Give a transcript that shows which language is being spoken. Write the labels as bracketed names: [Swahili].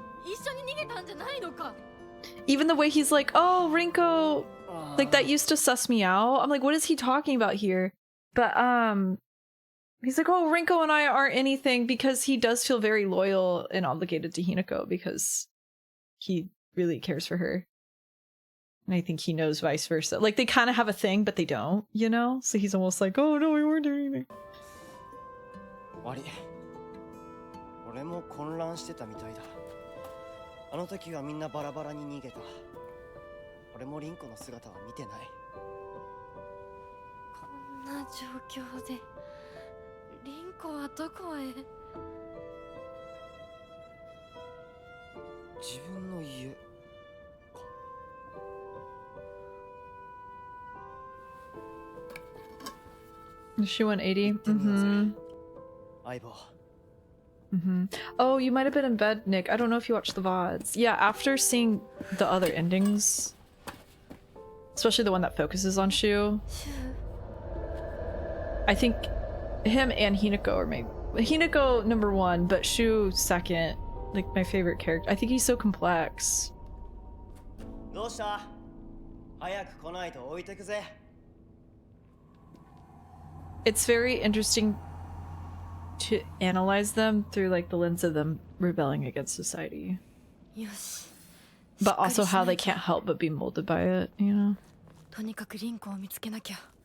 [Japanese] 一緒に逃げたんじゃないのか。 [English] Even the way he's like, oh, Rinko, like that used to suss me out. I'm like, what is he talking about here? But he's like, oh, Rinko and I aren't anything, because he does feel very loyal and obligated to Hinako because he really cares for her. And I think he knows vice versa. Like they kind of have a thing, but they don't, you know? So he's almost like, oh no, we weren't doing anything. [Japanese] 悪い。俺も混乱してたみたいだ。あの時はみんなバラバラに逃げた。俺もリンコの姿は見てない。こんな状況でリンコはどこへ。自分の家か。 [English] Is she 180? Mm-hmm. [Japanese] 相棒。 Mm-hmm. [English] Oh, you might have been in bed, Nick. I don't know if you watched the VODs. Yeah, after seeing the other endings, especially the one that focuses on Shu, I think him and Hinako are maybe Hinako number one, but Shu second. Like my favorite character. I think he's so complex. [Japanese] どうした？早く来ないと置いてくぜ。 [English] It's very interesting to analyze them through like the lens of them rebelling against society, [Japanese] よし。 [English] but also how they can't help but be molded by it, you know? [Japanese] とにかくリンコを見つけなきゃ。